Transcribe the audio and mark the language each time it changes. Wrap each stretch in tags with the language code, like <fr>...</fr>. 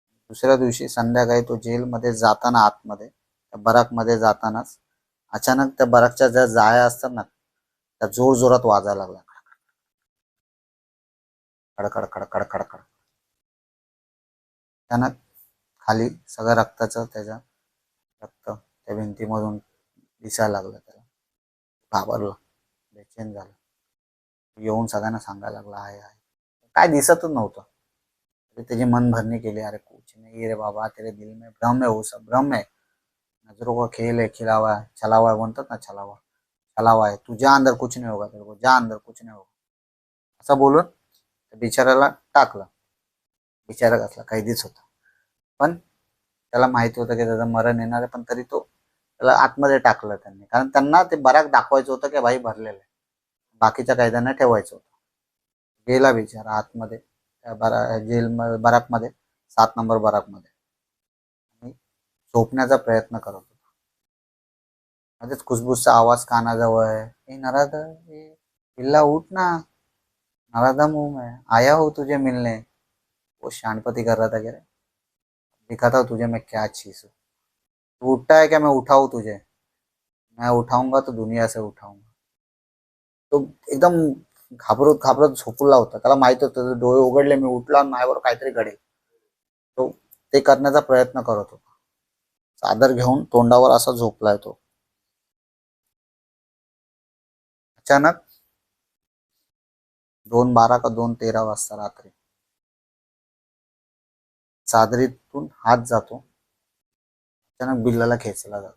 <mr>दुसऱ्या दिवशी संध्याकाळी तो जेलमध्ये जाताना, आतमध्ये त्या बराकमध्ये जातानाच अचानक त्या बराकच्या ज्या जाळ्या असतात ना त्या जोर जोरात वाजायला लागल्या, खडखड खडखड खडखड. त्यानं खाली सगळं रक्ताचं, त्याच्या रक्त त्या भिंतीमधून दिसायला लागलं. त्याला घाबरला, बेचैन झाला. येऊन सगळ्यांना सांगायला लागला आहे काय दिसतच नव्हतं. त्याची मन भरणी केली,</mr> <hi>अरे कुछ नहीं रे बाबा, तेरे दिल में भ्रम है, वो सब भ्रम है, नजरों का खेल है, खिलावा है, छलावा है,</hi> <mr>म्हणतात ना छलावा,</mr> <hi>छलावा है, तू जा अंदर कुछ नहीं होगा, तेरे को जा अंदर कुछ नहीं होगा,</hi> <mr>असं बोलून बिचाऱ्याला टाकलं. बिचारा कसला कैदीच होता, पण त्याला माहिती होतं की त्याचं मरण येणार आहे, पण तरी तो त्याला आतमध्ये टाकलं त्यांनी, कारण त्यांना ते बराक दाखवायचं होतं की भाई भरलेलं आहे, बाकीच्या कैद्यांना ठेवायचं होतं. गेला बिचारा आतमध्ये त्या जेल बराकमध्ये, 7 नंबर बराकमध्ये, आणि झोपण्याचा प्रयत्न करत होता. मध्येच खुसबुसचा आवाज कानाजवळ आहे,</mr> <hi>ए नराधम, ए बिल्ला उठ ना, नराधम हूँ मैं, आया हूँ तुझे मिलने. वो शानपति कर रहा था, कह रहे दिखाता हूँ तुझे मैं क्या चीज हूँ, तू उठता है क्या, मैं उठाऊँ तुझे, मैं उठाऊंगा तो दुनिया से उठाऊंगा.</hi> <mr>तो एकदम घाबरत घाबरत झोपला होता, त्याला माहित होतं त्याचे डोळे उघडले मी उठला माझ्यावर काहीतरी घडेल. तो ते करण्याचा प्रयत्न करत होता. चादर घेऊन तोंडावर असा झोपलाय तो. अचानक 2:12 का 2:13 वाजता रात्री चादरीतून हात जातो, अचानक बिल्लाला खेचला जातो.</mr>